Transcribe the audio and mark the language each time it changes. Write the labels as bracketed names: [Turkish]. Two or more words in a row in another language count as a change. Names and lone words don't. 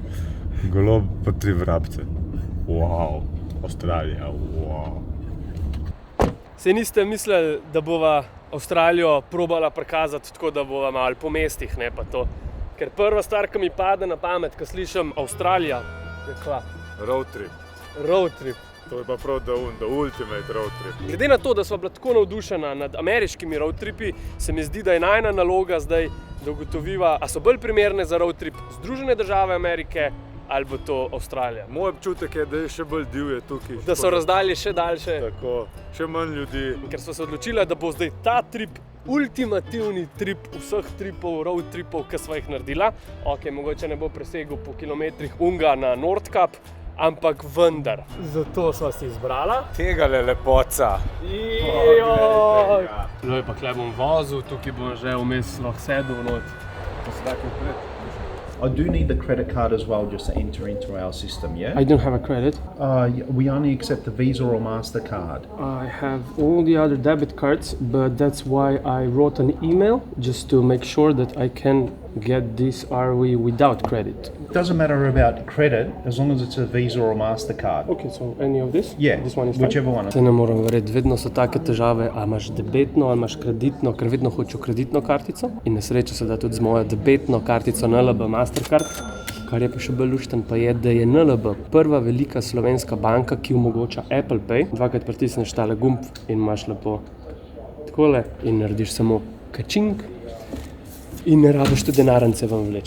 [Slovenian] Golob pa 3 vrabce. Wow, Avstralija, wow. Se niste mislili, da bova Avstralijo probala prikazati tako, da bova malo po mestih, ne pa to. Ker prva stvar, ki mi pade na pamet, ko slišim Avstralija, je kva? [English] Road trip. Road trip. [Slovenian] To je pa prav [English] the ultimate road trip. [Slovenian] Glede na to, da sva bila tako navdušena nad ameriškimi [English] road tripi, [Slovenian] se mi zdi, da je najna naloga zdaj, da ugotoviva, a so bolj primerne za [English] road trip [Slovenian] Združene države Amerike ali bo to Avstralija. Moj občutek je, da je še bolj divje tukaj. Da so razdalje še daljše. Tako, še manj ljudi. Ker sva se odločila, da bo zdaj ta trip ultimativni trip vseh tripov, [English] road tripov, [Slovenian] ki sva jih naredila. Ok, mogoče ne bo presegel po kilometrih unga na Nordkap, ampak vendar. Zato sva si izbrala. Tegale lepoca. Zdaj pa kle bom vozil, tukaj bom že vmes lahko sedel not. [English] I do need the credit card as well, just to enter into our system, yeah? I don't have a credit. We only accept the Visa or MasterCard. I have all the other debit cards, but that's why I wrote an email just to make sure that I can get this RV without credit. Doesn't matter about credit, as long as it's a Visa or MasterCard. Okay, so any of this? Yeah, This one is fine? whichever one. [Slovenian] Se ne moram verjeti, vedno so take težave, a imaš debetno ali imaš kreditno, ker vedno hočem kreditno kartico. In na srečo se da tudi z mojo debetno kartico NLB Mastercard. Kar je pa še bolj lušten, pa je, da je NLB prva velika slovenska banka, ki omogoča Apple Pay. Dvakrat pritisneš tale gumb in imaš lepo takole in narediš samo kačink in ne rabiš tudi denarnice ven vleči.